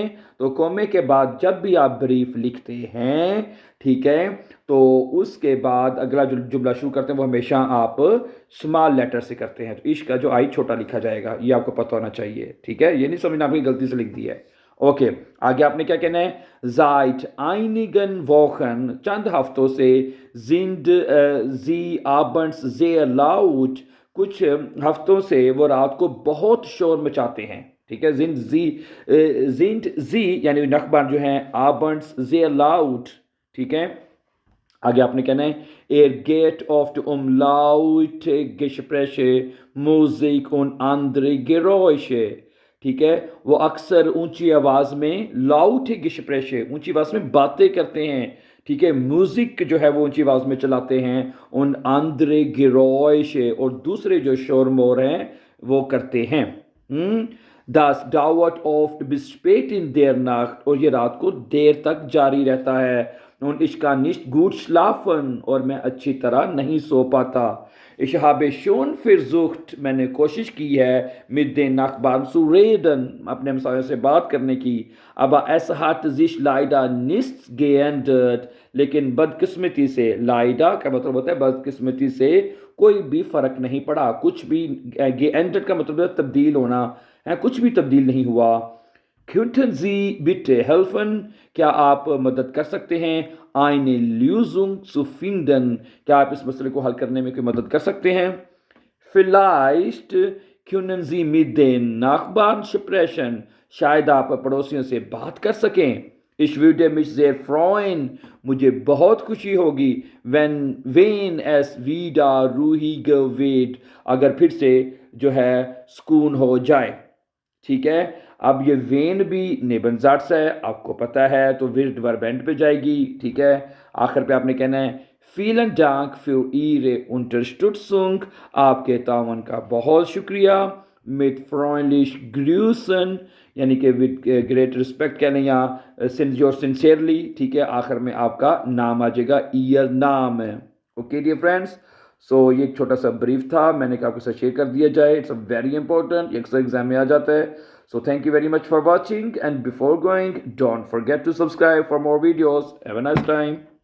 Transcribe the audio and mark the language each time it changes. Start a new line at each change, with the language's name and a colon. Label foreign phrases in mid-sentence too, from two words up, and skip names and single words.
Urdu: تو کومے کے بعد جب بھی آپ بریف لکھتے ہیں، ٹھیک ہے، تو اس کے بعد اگلا جو جملہ شروع کرتے ہیں وہ ہمیشہ آپ
English: small letter
Urdu: سے کرتے ہیں. تو اِش کا جو آئی چھوٹا لکھا جائے گا، یہ آپ کو پتا ہونا چاہیے۔ ٹھیک ہے، یہ نہیں سمجھنا آپ نے غلطی سے لکھ دیا ہے. اوکے، آگے آپ نے کیا کہنا ہے?
German: Seit einigen Wochen,
Urdu: چند ہفتوں سے,
German: sind sie abends sehr laut,
Urdu: کچھ ہفتوں سے وہ رات کو بہت شور مچاتے ہیں. ٹھیک ہے,
German: sind sie
Urdu: یعنی نخبار جو ہے
German: abends sehr laut।
Urdu: ٹھیک ہے، آگے آپ نے کہنا ہے
German: er geht oft laute Gespräche, Musik und andere Geräusche।
Urdu: ٹھیک ہے، وہ اکثر اونچی آواز میں
German: laute Gespräche,
Urdu: اونچی آواز میں باتیں کرتے ہیں. ٹھیک ہے، میوزک جو ہے وہ اونچی آواز میں چلاتے ہیں.
German: und andere Geräusche,
Urdu: اور دوسرے جو شور مور ہیں وہ کرتے ہیں.
German: Das dauert oft bis spät in der Nacht,
Urdu: اور یہ رات کو دیر تک جاری رہتا ہے.
German: und ich kann nicht gut schlafen,
Urdu: اور میں اچھی طرح نہیں سو پاتا.
German: ich habe schon versucht,
Urdu: میں نے کوشش کی ہے,
German: mit den Nachbarn zu reden,
Urdu: اپنے ہمسایوں سے بات کرنے کی,
German: aber es hat sich leider nichts geändert,
Urdu: لیکن بدقسمتی سے، لائیڈا کا مطلب ہوتا ہے بدقسمتی سے، کوئی بھی فرق نہیں پڑا. کچھ بھی، geändert کا مطلب ہے تبدیل ہونا ہے، کچھ بھی تبدیل نہیں ہوا.
German: Könnten Sie bitte helfen,
Urdu: کیا آپ مدد کر سکتے ہیں?
German: eine Lösung zu finden,
Urdu: کیا آپ اس مسئلے کو حل کرنے میں کوئی مدد کر سکتے ہیں?
German: Vielleicht können Sie mit den Nachbarn sprechen,
Urdu: شاید آپ پڑوسیوں سے بات کر سکیں.
German: Ich würde mich sehr freuen,
Urdu: مجھے بہت خوشی ہوگی,
German: wenn es wieder ruhiger wird,
Urdu: اگر پھر سے جو ہے سکون ہو جائے. ٹھیک ہے، اب یہ وین بھی نیبن زاٹس ہے، آپ کو پتا ہے، تو ویرڈ
English: verb end
Urdu: پہ جائے گی. ٹھیک ہے، آخر پہ آپ نے کہنا ہے
German: vielen Dank für Ihre Unterstützung,
Urdu: آپ کے تعاون کا بہت شکریہ.
German: mit freundlich grüßen,
Urdu: یعنی کہ
English: with great respect
Urdu: کہنا، یا
English: yours sincerely.
Urdu: ٹھیک ہے، آخر میں آپ کا نام آ جائے گا,
German: Ihr Name
Urdu: ہے.
English: okay dear friends,
Urdu: سو یہ ایک چھوٹا سا بریف تھا، میں نے کہا آپ کے ساتھ شیئر کر دیا جائے.
English: it's a very important,
Urdu: اکثر ایگزام میں آ جاتا ہے.
English: so thank you very much for watching, and before going don't forget to subscribe for more videos. have a nice time.